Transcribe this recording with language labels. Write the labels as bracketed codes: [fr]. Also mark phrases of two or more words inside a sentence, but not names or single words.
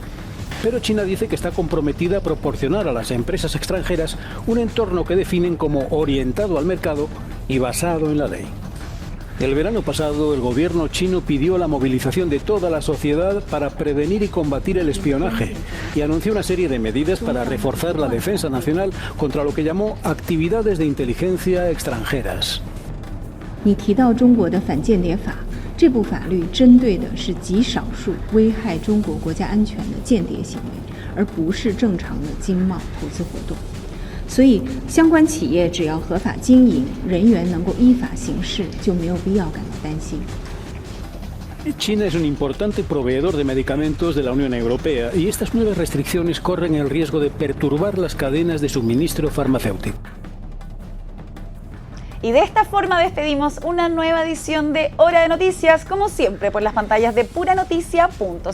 [es] Pero China dice que está comprometida a proporcionar a las empresas extranjeras un entorno que definen como orientado al mercado y basado en la ley. El verano pasado, el gobierno chino pidió la movilización de toda la sociedad para prevenir y combatir el espionaje y anunció una serie de medidas para reforzar la defensa nacional contra lo que llamó actividades de inteligencia extranjeras. [zh] 你提到中国的反间谍法，这部法律针对的是极少数危害中国国家安全的间谍行为，而不是正常的经贸投资活动。所以，相关企业只要合法经营，人员能够依法行事，就没有必要感到担心。 [es] China es un importante proveedor de medicamentos de la Unión Europea y estas nuevas restricciones corren el riesgo de perturbar las cadenas de suministro farmacéutico. Y de esta forma despedimos una nueva edición de Hora de Noticias, como siempre, por las pantallas de puranoticia.cl.